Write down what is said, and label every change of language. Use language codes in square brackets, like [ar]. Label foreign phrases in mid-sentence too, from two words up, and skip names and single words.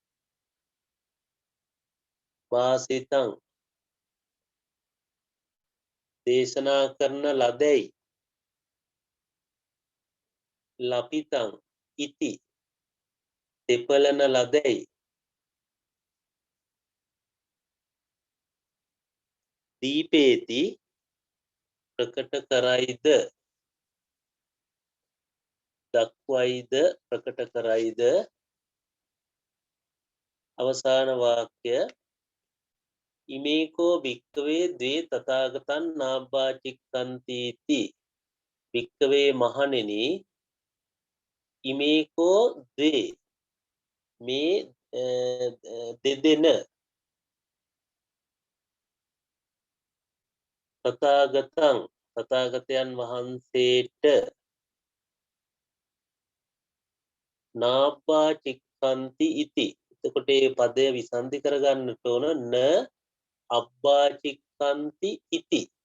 [si] භාසිතං දේශනා කරන ලදැයි [pi] ලපිතං ඉති [si] තෙපලන ලදැයි දීපේති ප්‍රකට කරයිද දක්වයිද ප්‍රකට කරයිද. අවසාන වාක්‍ය [pi] ඉමේකෝ භික්කවේ ද්වේ තථාගතං නාබ්බා චික්ඛන්තිති. [si] භික්කවේ මහණෙනි [pi] ඉමේකෝ ද්වේ [si] මේ දෙදෙන තථාගතං තථාගතයන් වහන්සේට [pi] නාබ්බා චික්ඛන්ති ඉති [si] එතකොට මේ පදය විසන්ධි කරගන්නට ඕන [pi] න අබ්බාචික්කන්ති ඉති.